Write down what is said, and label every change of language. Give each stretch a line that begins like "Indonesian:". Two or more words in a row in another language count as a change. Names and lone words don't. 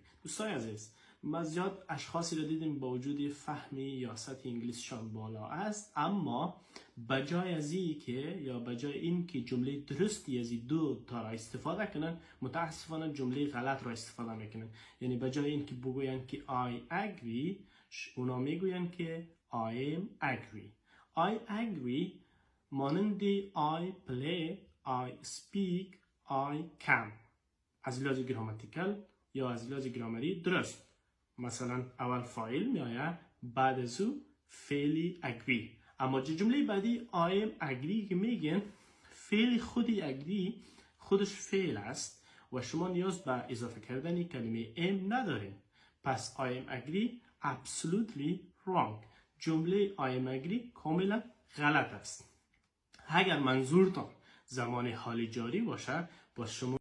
Persian: دوستان عزیز، ما زیاد اشخاصی را دیدیم با وجود فهمی یا سطح انگلیسیشان بالا است، اما بجای از این که جمله درستی از دو تا را استفاده کنن، متاسفانه جمله غلط را استفاده میکنن. یعنی بجای این که بگوین که
English: I agree،
Persian: اونا میگوین که
English: I am agree. I agree مانند I play، I speak، I can.
Persian: از لحاظ گراماتیکال یا از لحاظ گرامری درست. مثلا اول فاعل میآید، بعد از او فعل agree. اما جمله بعدی
English: I am agree
Persian: که میگن فعل خودی agree خودش فعل است و شما نیاز به اضافه کردن کلمه am ندارین.
English: پس I am agree absolutely wrong.
Persian: جمله
English: I am agree
Persian: کاملا غلط است. اگر منظورتان زمان حال جاری باشه، با شما